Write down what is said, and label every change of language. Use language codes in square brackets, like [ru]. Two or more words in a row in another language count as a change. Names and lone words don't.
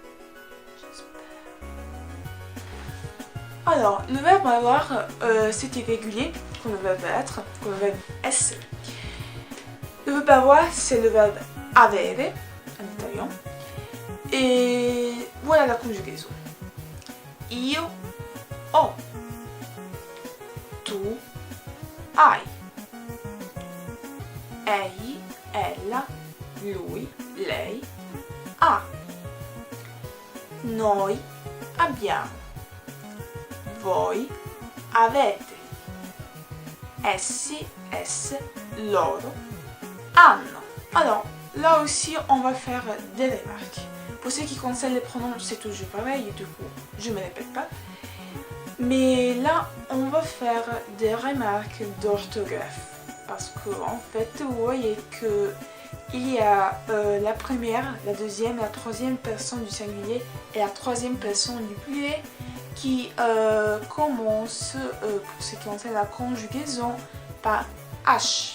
[fr] Alors, le verbe avoir, c'est irrégulier, comme le verbe être, comme le verbe essere. Le verbe avoir, c'est le verbe avere, en italien. Et voilà la conjugaison. [it] Io ho. Tu hai. Egli, ella, lui, lei ha. Noi abbiamo. Voi avete. Essi, esse, loro hanno. [fr] Alors, là aussi, on va faire des remarques. Pour ce qui concerne les pronoms, c'est toujours pareil, du coup, je ne me répète pas. Mais là, on va faire des remarques d'orthographe. Parce que, en fait, vous voyez que il y a la première, la deuxième, la troisième personne du singulier et la troisième personne du pluriel qui commence, pour ce qui concerne la conjugaison, par H.